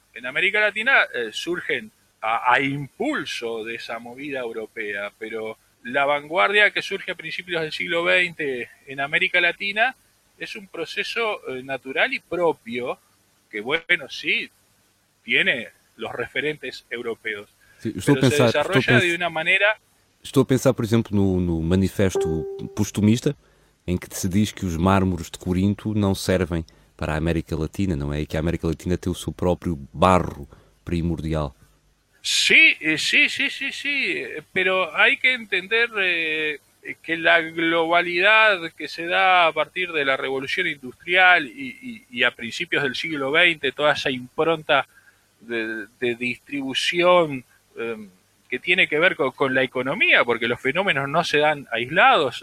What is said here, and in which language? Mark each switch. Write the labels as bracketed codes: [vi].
[es] En América Latina surgen a impulso de esa movida europea, pero la vanguardia que surge a principios del siglo XX en América Latina es un proceso natural y propio que, bueno, sí, tiene los referentes europeos. Sí, pero pensar, se desarrolla de una manera. [pt] Estou a pensar, por exemplo, no manifesto postumista, em que se diz que os mármores de Corinto não servem para a América Latina, não é? E que a América Latina tem o seu próprio barro primordial. [es] Sí. Pero hay que entender que la globalidad que se da a partir de la revolución industrial y a principios del siglo XX, toda esa impronta de distribución que tiene que ver con la economía, porque los fenómenos no se dan aislados.